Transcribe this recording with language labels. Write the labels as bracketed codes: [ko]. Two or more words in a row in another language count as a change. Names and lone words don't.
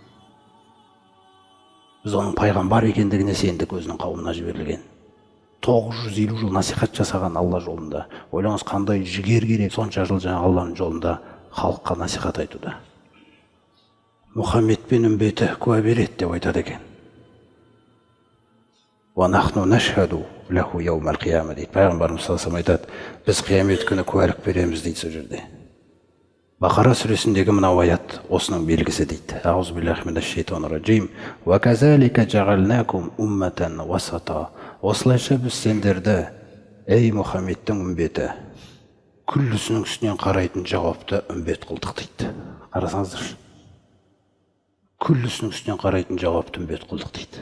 [kk] Біз оның пайғамбар екендігіне сендік, өзінің қауымына жіберілген. 950 жыл насихат жасаған Алла жолында. Ойлаңыз, қандай жігер керек сонша жыл жаңа Алланың жолында халыққа насихат айтуда. Мұхаммед пен үмбеті куә береді деп айтады екен. [ar] ونحن نشهد له يوم القيامة дейді. [kk] Пайғамбарымыз [ar] صلى الله عليه و [kk] айтады: біз қиямет күні куәлік береміз дейді сол жерде. Бақара сүресіндегі мынау аят осының белгісі дейді. [ar] أعوذ بالله من الشيطان الرجيم. وكذلك جعلناكم أمة وسطا. [kk] Осылайша біз сендерді, ей Мұхаммедтің үмбеті, күллісінің үстінен қарайтын жауапты үмбет қылдық дейді. Қарасаңыздар. Күллісінің үстінен қарайтын жауапты үмбет қылдық дейді.